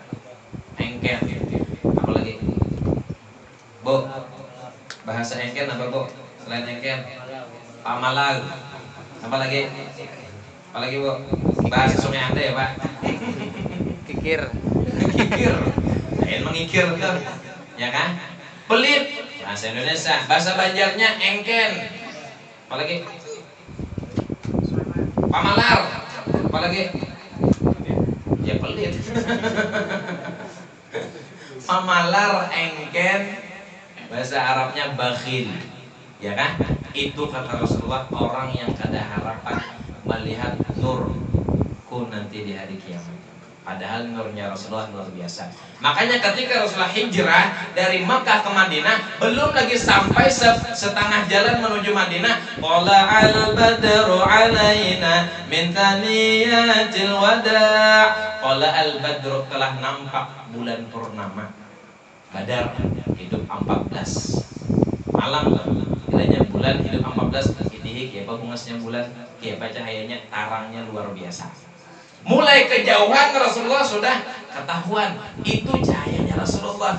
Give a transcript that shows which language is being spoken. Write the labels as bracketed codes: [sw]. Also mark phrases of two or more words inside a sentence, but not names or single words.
[id] Engken. Apa lagi? Bu, bahasa engken apa, Bu? Selain engken, pamalag. Apa lagi? Apa lagi, Bu? Bahasa Sungai Anda ya, Pak? Kikir. Mengikir kan? Ya kan? Pelit. Bahasa Indonesia. Bahasa Banjarnya engken. Apalagi? Pamalar. Apalagi? Ya pelit. Pamalar, engken, Bahasa Arabnya bakhil. Ya kan? Itu kata Rasulullah orang yang kada harapan melihat nurku nanti di hari kiamat. Padahal nurnya Rasulullah luar biasa. Makanya ketika Rasulullah hijrah dari Makkah ke Madinah, belum lagi sampai setengah jalan menuju Madinah, [ar] قال البدر علينا من ثنيات الوداع'. قال البدر, [id] telah nampak bulan purnama. Badar hidup 14 malam, kiranya bulan hidup 14. [bjn] Ini kiapa bungasnya bulan, kiapa cahayanya, tarangnya luar biasa. [id] Mulai kejauhan Rasulullah sudah ketahuan itu cahayanya Rasulullah.